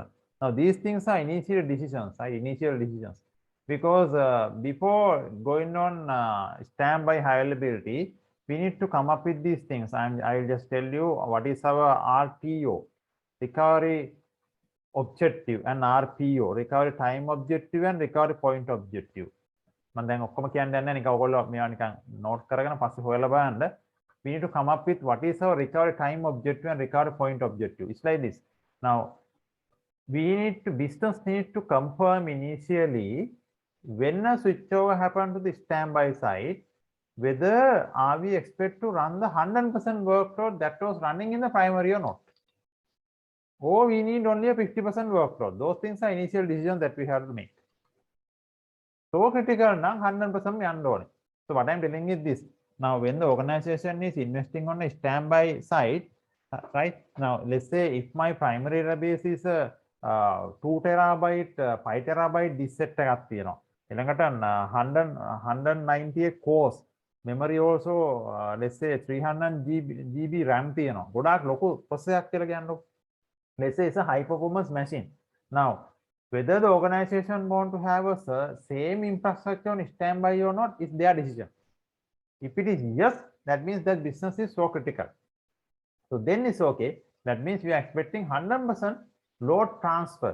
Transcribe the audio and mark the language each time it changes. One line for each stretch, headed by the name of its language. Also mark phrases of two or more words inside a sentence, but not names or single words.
English: Now these things are initial decisions, because before going on standby high availability, we need to come up with these things, and I will just tell you what is our RTO, recovery objective, and RPO, recovery time objective and recovery point objective.
Sinhala: මම දැන් ඔක්කොම කියන්න යන්නේ නිකන් ඔයගොල්ලෝ මේවා නිකන් නෝට් කරගෙන පස්සේ හොයලා බලන්න.
English: We need to come up with what is our recovery time objective and recovery point objective. It's like this. Now business need to confirm initially when a switchover happen to the standby side, whether are we expect to run the 100% workload that was running in the primary or not, or we need only a 50% workload. Those things are initial decisions that we have to make. So critical now 100% යන්න ඕනේ. So what I'm telling is this. Now when the organization is investing on a standby side, right? Now let's say if my primary database is a 2 terabyte 5 terabyte disk set
Sinhala: එකක් තියෙනවා.
English: ඊළඟට 198 cores, memory also let's say 300 GB RAM තියෙනවා.
Sinhala: ගොඩාක් ලොකු processor එකක් කියලා කියන්නකො.
English: Let's say it's a high performance machine. Now whether the organization want to have a same infrastructure on standby or not is their decision. If it is yes, that means that business is so critical. So then it's okay. That means we are expecting 100% load transfer.